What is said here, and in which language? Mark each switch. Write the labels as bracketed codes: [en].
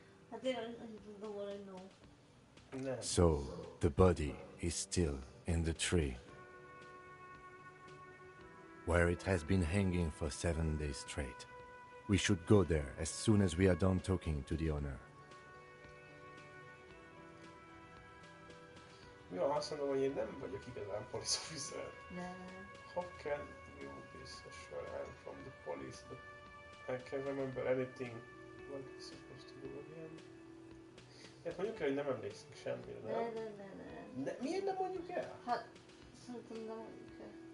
[hu] Hát én annyit tudom volna, hogy no. Nem. [en] So, the body is still in the tree, where it has been hanging for 7 days straight. We should go there as soon as we are done talking to the owner. [hu] Mi van, azt mondom, hogy én nem vagyok igazán [en] police officer. [hu] Nem. [en] How can you be so sure I'm from the police, but I can't remember anything what I'm supposed to do again? [hu] Hát mondjuk el, hogy nem emlékszünk semmire, nem? Nem. Miért nem mondjuk el? Hát, szerintem nem mondjuk el.